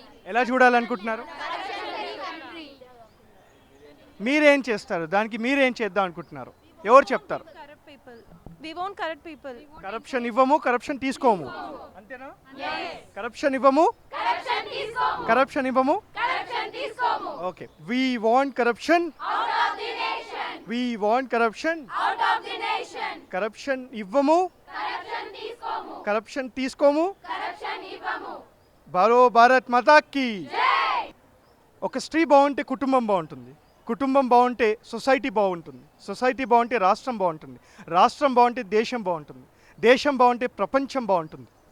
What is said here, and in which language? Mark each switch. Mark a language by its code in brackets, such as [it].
[te] ఎలా చూడాలనుకుంటున్నారు? మీరేం చేస్తారు? దానికి మీరేం చేద్దాం అనుకుంటున్నారు? ఎవరు చెప్తారు? [en] We won't corrupt people. [te] Corruption ఇవ్వము, కరప్షన్ తీసుకోము, అంతేనా? కరప్షన్ ఇవ్వము, కరప్షన్ ఇవ్వము. [en] Okay, we want corruption out of the nation. We want corruption out of the nation. [te] Corruption ఇవ్వము, కరప్షన్ తీసుకోము, కరప్షన్ తీసుకోము, కరప్షన్ ఇవ్వము. [hi] భారో భారత్ మాతా కీ జై. [te] ఒక స్త్రీ బాగుంటే కుటుంబం బాగుంటుంది, కుటుంబం బాగుంటే సొసైటీ బాగుంటుంది, సొసైటీ బాగుంటే రాష్ట్రం బాగుంటుంది, రాష్ట్రం బాగుంటే దేశం బాగుంటుంది, దేశం బాగుంటే ప్రపంచం బాగుంటుంది.